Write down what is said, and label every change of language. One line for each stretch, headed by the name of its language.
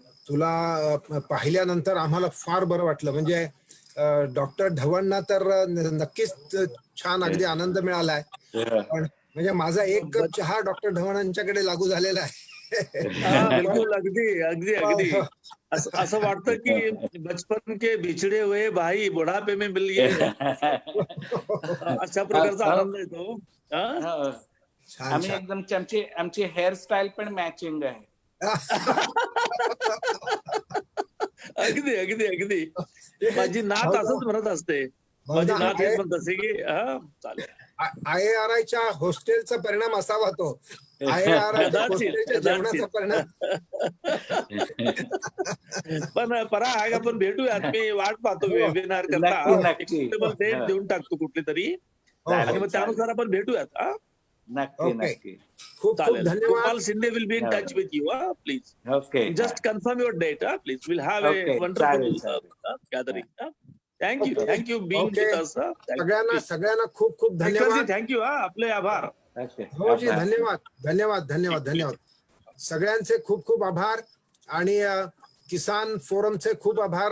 Marathi: तुला पाहिल्यानंतर आम्हाला फार बरं वाटलं. म्हणजे डॉक्टर ढवणना तर नक्कीच छान अगदी आनंद मिळालाय. पण म्हणजे माझा एक कप चहा डॉक्टर ढवण यांच्याकडे लागू झालेला आहे. बिलकुल, अगदी अगदी अगदी असं वाटतं की
Hindi: बचपन के बिछडे हुए भाई बुढापे में मिल गए
Marathi: अशा प्रकारचा आनंद येतो. आम्ही एकदम आमची हेअरस्टाईल पण मॅचिंग आहे. अगदी अगदी अगदी माझी नात असंच म्हणत असते. माझी नात हेच म्हणत असते की चालेल. IARIच्या हॉस्टेलचा परिणाम असावा तो. IARIच्या हॉस्टेलच्या जेवणाचा परिणाम. पण परा आहे आपण भेटूयात. मी वाट पाहतो वेबिनार करता. डेट देऊन टाकतो कुठली तरी आणि मग त्यानुसार आपण भेटूयात. नक्की नक्की. खूप खूप धन्यवाद.
English: Gopal Shinde will be in touch with you. Please okay, just confirm your date. Please will have a wonderful gathering. Thank you being with us.
Marathi: सगळ्यांना खूप खूप धन्यवाद. थँक्यू. आपले आभार. हो जी, धन्यवाद धन्यवाद धन्यवाद धन्यवाद. सगळ्यांचे खूप खूप आभार आणि किसान फोरमचे खूप आभार.